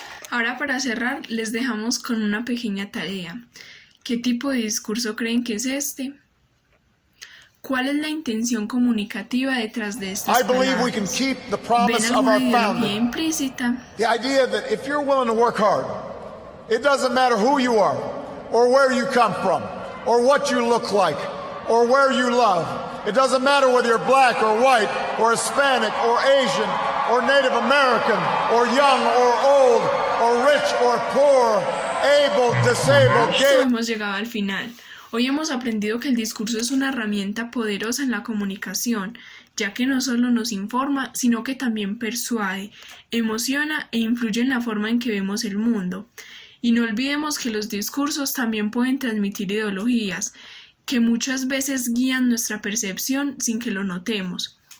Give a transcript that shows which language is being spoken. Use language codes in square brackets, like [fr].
[es] Ahora, para cerrar, les dejamos con una pequeña tarea. ¿Qué tipo de discurso creen que es este? ¿Cuál es la intención comunicativa detrás de estas palabras? ¿Ven alguna ideología implícita? [en] The idea that if you're willing to work hard, it doesn't matter who you are, or where you come from, or what you look like, or where you love. It doesn't matter whether you're black or white, or Hispanic, or Asian, or Native American, or young, or old, or rich, or poor, able, disabled, gay. [es] Hemos llegado al final. Hoy hemos aprendido que el discurso es una herramienta poderosa en la comunicación, ya que no solo nos informa, sino que también persuade, emociona e influye en la forma en que vemos el mundo. Y no olvidemos que los discursos también pueden transmitir ideologías, que muchas veces guían nuestra percepción sin que lo notemos.